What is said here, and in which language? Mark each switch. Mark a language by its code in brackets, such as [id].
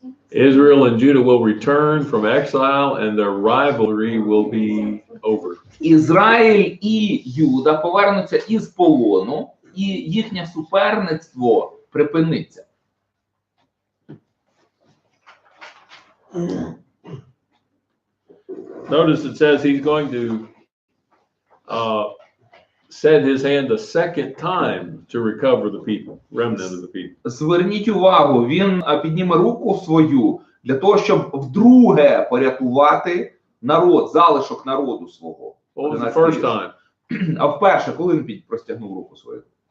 [en] Israel and Judah will return from exile, and their rivalry will be over. [uk] Ізраїль і Юда повернуться із полону, і їхнє суперництво припиниться. [en] Notice it says he's going to set his hand a second time to recover the people, remnant of the people. [uk] Зверніть увагу, він підніме руку свою для того, щоб вдруге порятувати народ, залишок народу свого. [en] What was the first time? [uk] А вперше, коли він простягнув руку свою?